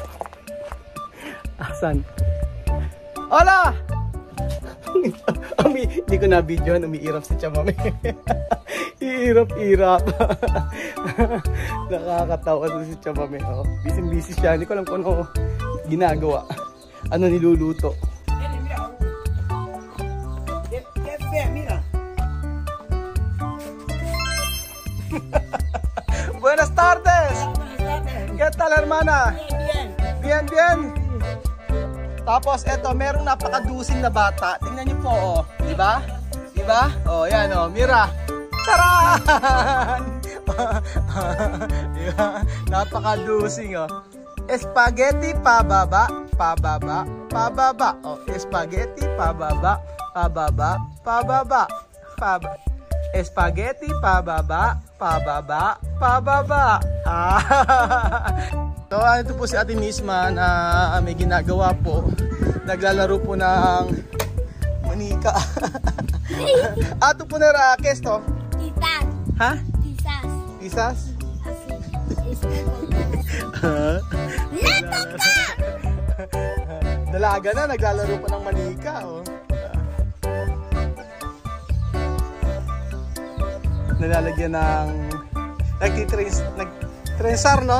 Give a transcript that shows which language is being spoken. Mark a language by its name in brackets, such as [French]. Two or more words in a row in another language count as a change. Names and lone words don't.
[Filipino] Asan? Hola! Hindi ko na video, umiirap si Chamame. Irap-irap. Nakakatawa si Chamame. Oh, busy siya. Hindi ko alam kung ano ginagawa. Ano niluluto. [Spanish] Buenas tardes. ¿Qué tal, hermana? Bien, bien. [Filipino] Tapos eto, merong napakadusing na bata. Tingnan niyo po, oh. Diba? Diba? Oh, yan, oh. Mira. Charan! Diba? Napakadusing, oh. Spaghetti pababa, pababa, pababa. Oh, spaghetti pababa, pababa, pababa. Spaghetti pababa, pababa, pababa. So, ito po si Ate Misma na may ginagawa po. Naglalaro po ng manika. Ato po na rakes to. [Spanish] Quizás. Ha? Quizás. Quizás? Así. [Filipino] ¡Neto ka! Dalaga na, naglalaro pa ng manika. Oh. Nalalagyan ng nagtitrensar, no?